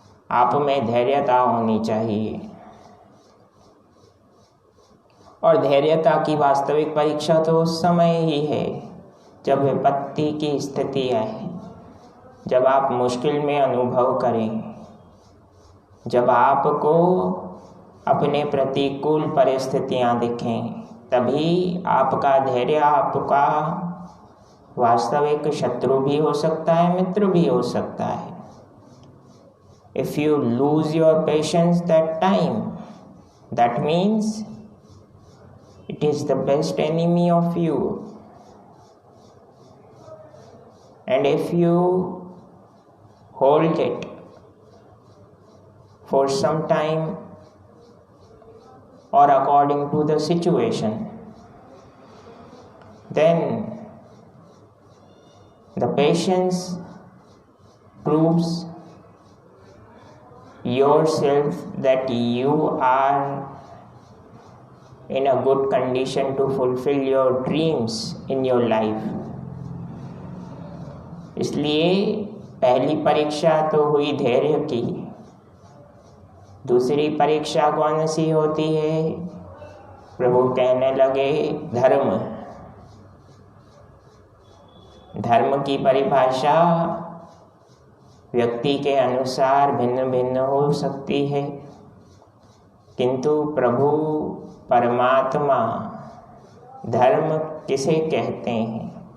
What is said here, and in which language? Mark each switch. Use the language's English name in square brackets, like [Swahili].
[Hindi] आप में धैर्यता होनी चाहिए, और धैर्यता की वास्तविक परीक्षा तो उस समय ही है जब विपत्ति की स्थिति आए, जब आप मुश्किल में अनुभव करें, जब आपको अपने प्रतिकूल परिस्थितियां दिखें, तभी आपका धैर्य आपका वास्तविक शत्रु भी हो सकता है, मित्र भी हो सकता है। [English] If you lose your patience that time, that means it is the best enemy of you. And if you hold it for some time or according to the situation, then the patience proves yourself that you are in a good condition to fulfill your dreams in your life. [Hindi] इसलिए पहली परीक्षा तो हुई धैर्य की। दूसरी परीक्षा कौन सी होती है? प्रभु कहने लगे धर्म। धर्म की परिभाषा व्यक्ति के अनुसार भिन्न भिन्न हो सकती है, किंतु प्रभु परमात्मा धर्म किसे कहते हैं?